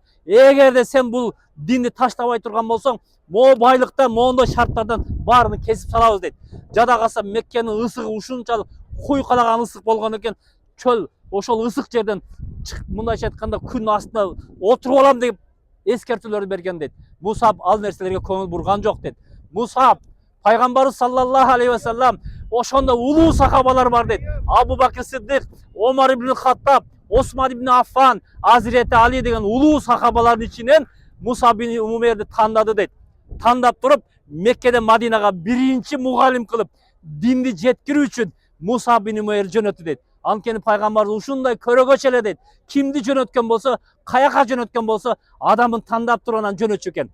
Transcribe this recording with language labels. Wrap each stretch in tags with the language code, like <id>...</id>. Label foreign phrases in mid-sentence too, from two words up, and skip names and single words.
<ky>Эгерде сен бул динди таштабай турган болсоң, могу байлыктан, моундой шарттардан баарыны кесип салабыз дейт. Жада калса Меккенин ысыгы ушунчалык куйкалаган ысык болгон экен. Чөл ошол ысык жерден мындайча айтканда күн астында отуруп алам деп эскертүүлөрдү берген дейт. Мусаб ал нерселерге көңүл бурган жок дейт. Мусаб пайгамбарыбыз</ky> <ar>صلى الله عليه وسلم</ar> <ky>ошондо улуу сахабалар бар дейт. Абу Бакр Сиддик, Омар ибн Хаттаб, Осман ибн Аффан, Азирети Али деген улуу сахабалардын ичинен Мусаб бин Умерди тандады дейт. Тандап туруп Меккеден Мадинага биринчи мугалим кылып динди жеткирүү үчүн Мусаб бин Умер жөнөттү дейт. Анткени пайгамбарыбыз ушундай көрөгөч эле дейт. Кимди жөнөткөн болсо, каяка жөнөткөн болсо, адамын тандап туруп анан жөнөтчү экен.</ky>